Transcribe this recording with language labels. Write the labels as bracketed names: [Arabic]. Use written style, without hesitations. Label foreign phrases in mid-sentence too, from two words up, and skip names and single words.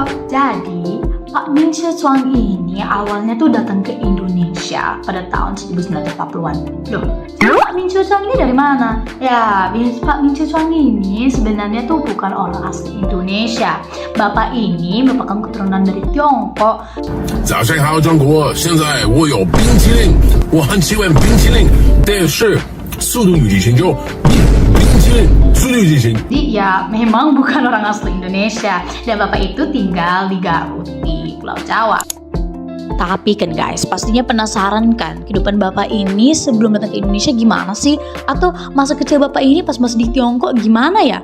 [Indonesian] Jadi Pak Mi Chuang ini awalnya tuh datang ke Indonesia pada tahun 1940-an. Loh, Pak Mi Chuang ini dari mana? Ya, Pak Mi Chuang ini sebenarnya tuh bukan orang asli Indonesia. Bapak ini merupakan keturunan dari Tiongkok. [Chinese] 早上好，中国！现在我有冰淇淋，我很喜欢冰淇淋，但是速度与激情就冰淇淋，速度与激情。 [Indonesian] Jadi ya memang bukan orang asli Indonesia, dan bapak itu tinggal di Garut di Pulau Jawa. Tapi kan guys, pastinya penasaran kan kehidupan bapak ini sebelum datang ke Indonesia gimana sih? Atau masa kecil bapak ini pas masih di Tiongkok gimana ya?